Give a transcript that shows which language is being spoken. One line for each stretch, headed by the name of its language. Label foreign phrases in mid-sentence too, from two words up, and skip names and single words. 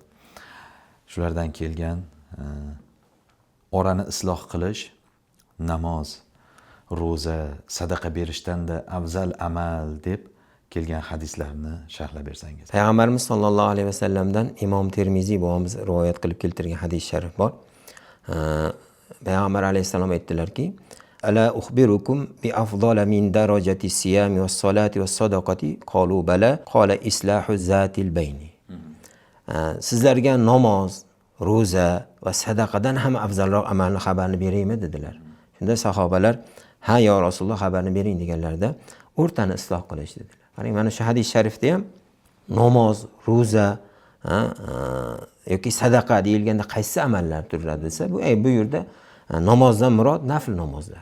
Uzbek: Shulardan kelgan orani isloh qilish namoz, ro'za, sadaqa berishdan-da afzal amal deb kelgan hadislarni sharhlab bersangiz. Payg'ambarimiz
Arabic: صلى الله عليه وسلمdan
Uzbek: Imom Termiziy bobomiz rivoyat qilib keltirgan hadis sharif bor. Payg'ambar alayhisalom aytdilarki:
Arabic: "ألا أخبركم بأفضل من درجة الصيام والصلاة والصدقة?" قالوا بلى، قال إصلاح ذات البين.
Uzbek: Sizlarga namoz, ro'za va sadaqadan ham afzalroq amalni xabarini beraymi dedilar. Shunda sahobalar, "Ha yo Rasululloh, xabarini bering" deganlarda, o'rtani isloh qilish dedilar. Qarang, mana shu hadis sharifda ham namoz, ro'za yoki sadaqa deyilganda qaysi amallar turadi desa, bu yerda namozdan murod nafl namozlar.